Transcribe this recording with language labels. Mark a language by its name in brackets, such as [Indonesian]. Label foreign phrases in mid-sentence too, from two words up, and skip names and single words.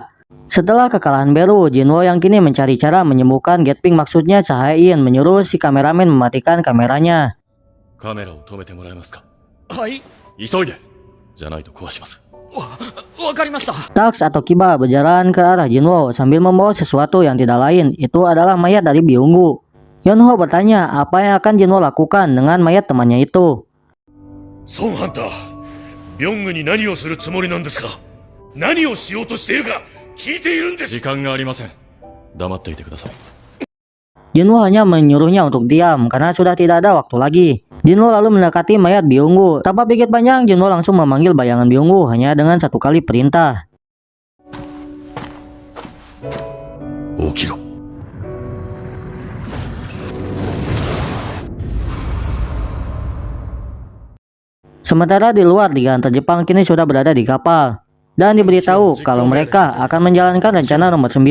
[Indonesian] Setelah kekalahan Beru, Jinwo yang kini mencari cara menyembuhkan Getping, maksudnya Cahain, menyuruh si kameramen mematikan kameranya. [Japanese] Kamera を止めてもらえますか。はい。急いで。じゃないと壊します。わかりました。 [Indonesian] Tax atau Kiba berjalan ke arah Jinwo sambil membawa sesuatu yang tidak lain, itu adalah mayat dari Byungwoo. Yonho bertanya apa yang akan Jinwo lakukan dengan mayat temannya itu. [Japanese] Son Hunter, Byungwooに何をするつもりなんですか。何をしようとしているか。時間がありません。黙っていてください。 [Indonesian] Jinwo hanya menyuruhnya untuk diam karena sudah tidak ada waktu lagi. Jinwo lalu mendekati mayat Byungwoo. Tanpa pikir panjang, Jinwo langsung memanggil bayangan Byungwoo hanya dengan 1 kali perintah. Okiro. Sementara di luar, 3 hunter Jepang kini sudah berada di kapal dan diberitahu kalau mereka akan menjalankan rencana nomor 9.